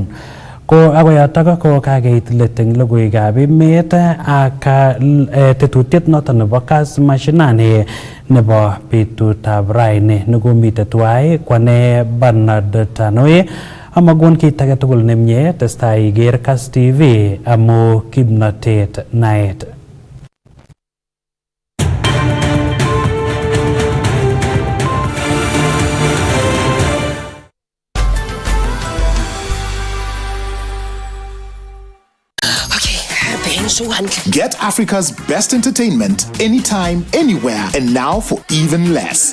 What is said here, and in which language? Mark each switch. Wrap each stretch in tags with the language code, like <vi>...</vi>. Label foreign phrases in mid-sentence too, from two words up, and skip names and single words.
<kln>Ko akoyotok ko kakeit let eng logoiwekab emet ak tetutiet noto nebo Kass Mashinani nebo betutab raini nekomite tuwai kwane Bernard Tanoi amagon kit age tugul nemie testai iker Kass TV amu kimnatet naet.</kln> <en>Get Africa's best entertainment anytime, anywhere, and now for even less.</en>